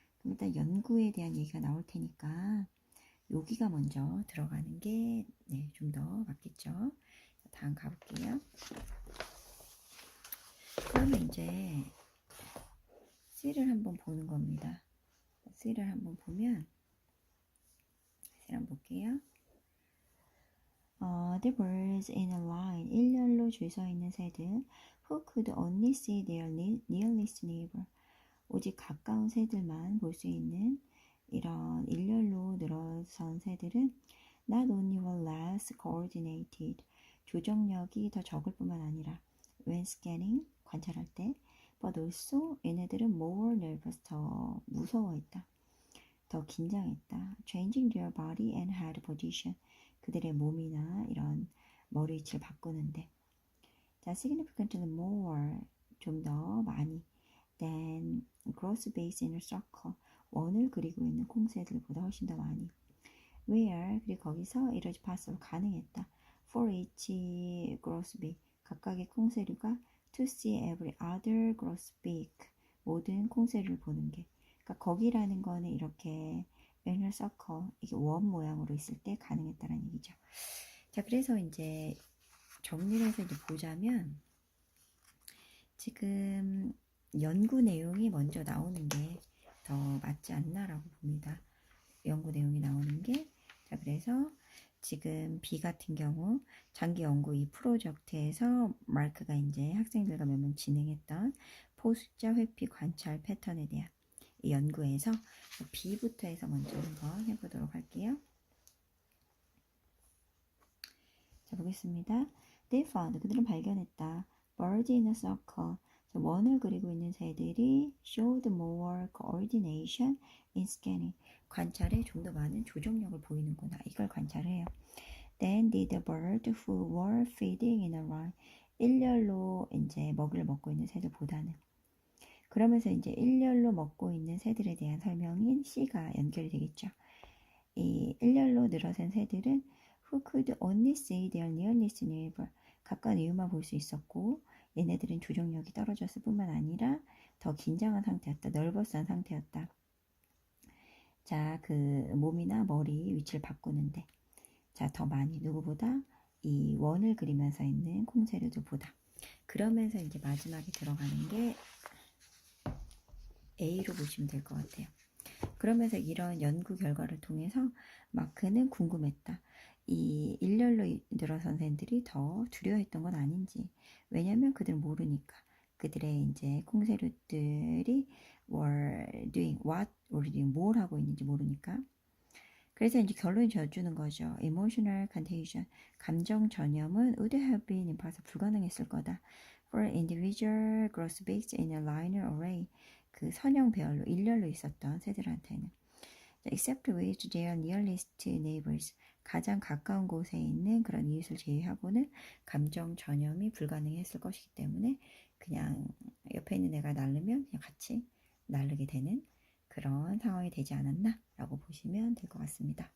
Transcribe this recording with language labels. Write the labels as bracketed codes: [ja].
[ko] 그럼 일단 연구에 대한 얘기가 나올 테니까 여기가 먼저 들어가는 게 네, 좀 더 맞겠죠. 다음 가볼게요. 그러면 이제 C를 한번 보는 겁니다. C를 한번 보면 C를 한번 볼게요. [en] The birds in a line, [ko] 일렬로 줄 서 있는 새들 [en] who could only see their nearest neighbor, [ko] 오직 가까운 새들만 볼 수 있는 이런 일렬로 늘어선 새들은 [en] not only were less coordinated, [ko] 조정력이 더 적을 뿐만 아니라 [en] when scanning, [ko] 관찰할 때, [en] but also [ko] 얘네들은 [en] more nervous, [ko] 더 무서워했다. 더 긴장했다. [en] changing their body and head position, [ko] 그들의 몸이나 이런 머리 위치를 바꾸는데. 자, [en] significantly more, [ko] 좀 더 많이 [en] than grosbeaks in a circle, [ko] 원을 그리고 있는 콩새들보다 훨씬 더 많이. [en] where, [ko] 그리고 거기서 [en] it was possible, [ko] 가능했다. [en] for each grosbeak, [ko] 각각의 콩새류가 [en] to see every other grosbeak, [ko] 모든 콩새류를 보는 게. 그러니까 거기라는 거는 이렇게 [en] in a circle, [ko] 이게 원 모양으로 있을 때 가능했다는 얘기죠. 자, 그래서 이제 정리를 해서 이제 보자면 지금 연구 내용이 먼저 나오는 게 더 맞지 않나라고 봅니다. 연구 내용이 나오는 게. 자, 그래서 지금 B 같은 경우 장기 연구 이 프로젝트에서 마크가 이제 학생들과 몇번 진행했던 포숫자 회피 관찰 패턴에 대한 이 연구에서 B부터 해서 먼저 한번 해보도록 할게요. 자, 보겠습니다. [en] They found, [ko] 그들은 발견했다. [en] Birds in a circle, [ko] 원을 그리고 있는 새들이 [en] showed more coordination in scanning, [ko] 관찰에 좀 더 많은 조정력을 보이는구나. 이걸 관찰해요. [en] Then did the bird who were feeding in a line, [ko] 일렬로 이제 먹이를 먹고 있는 새들보다는. 그러면서 이제 일렬로 먹고 있는 새들에 대한 설명인 C가 연결이 되겠죠. 이 일렬로 늘어선 새들은 [en] who could only see their nearest neighbor, [ko] 가까운 이웃만 볼 수 있었고, 얘네들은 조정력이 떨어졌을 뿐만 아니라 더 긴장한 상태였다. 널버스한 상태였다. 자, 그 몸이나 머리 위치를 바꾸는데, 자, 더 많이 누구보다 이 원을 그리면서 있는 콩새류들보다. 그러면서 이제 마지막에 들어가는 게 A로 보시면 될 것 같아요. 그러면서 이런 연구 결과를 통해서 마크는 궁금했다. 이 일렬로 늘어선 샌들이 더 두려워했던 건 아닌지. 왜냐면 그들은 모르니까. 그들의 이제 콩새류들이 [en] were doing what, were doing [ko] 뭘 하고 있는지 모르니까. 그래서 이제 결론이 져주는 거죠. [en] Emotional contagion, [ko] 감정 전염은 [en] would have been impossible, [ko] 불가능했을 거다. [en] For individual grosbeaks in a linear array, [ko] 그 선형 배열로 일렬로 있었던 새들한테는. [en] Except with their nearest neighbors, [ko] 가장 가까운 곳에 있는 그런 이웃을 제외하고는 감정 전염이 불가능했을 것이기 때문에 그냥 옆에 있는 애가 날르면 그냥 같이 날르게 되는 그런 상황이 되지 않았나 라고 보시면 될 것 같습니다.